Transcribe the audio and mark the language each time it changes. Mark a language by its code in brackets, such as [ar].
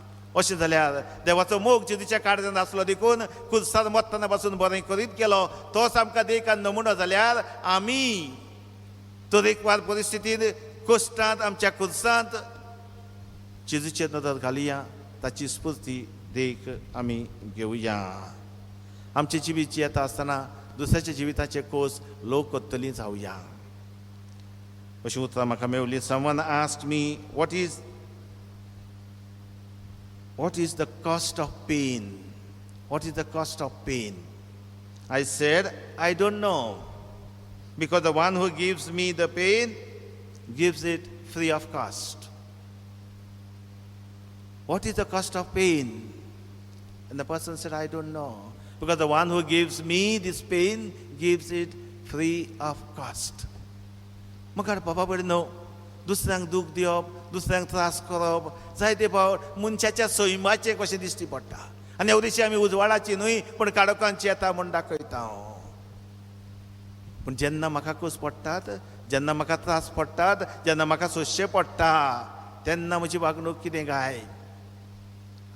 [gom] अशें जाल्यार देवाचो मोग जेजूच्या काळजांत आसलो देखून खुर्सार मरतना पासून बरें करीत गेलो. तोच आमकां देख आनी नमुनो जाल्यार आमी तरेकवार परिस्थितींत कश्टांत आमच्या खुर्सांत जेजूचेर नदर घालुया. ताची स्फूर्ती देख आमी घेवया. आमचें जिवीत जियेता आसतना दुसऱ्याच्या जिविताचे कोस लोक करतलीं जावया. अशीं उतरां म्हाका मेवलीं. [en] Someone asked me, what is the cost of pain? What is the cost of pain? I said, I don't know, because the one who gives me the pain gives it free of cost. What is the cost of pain? And the person said, I don't know, because the one who gives me this pain gives it free of cost. [gom] म्हाका बाबा बरें न्हू, दुसऱ्यांक दूख दिवप, दुसऱ्यांक त्रास करप, जायते फावट मनशाच्या सैमाचें कशें दिश्टी पडटा. आनी एवढीशी आमी उजवाडाची न्हय पूण काळोखांची येता म्हूण दाखयता हांव. पूण जेन्ना म्हाका कूस पडटात, जेन्ना म्हाका त्रास पडटात, जेन्ना म्हाका सोंसचें पडटा, तेन्ना म्हजी वागणूक कितें काय?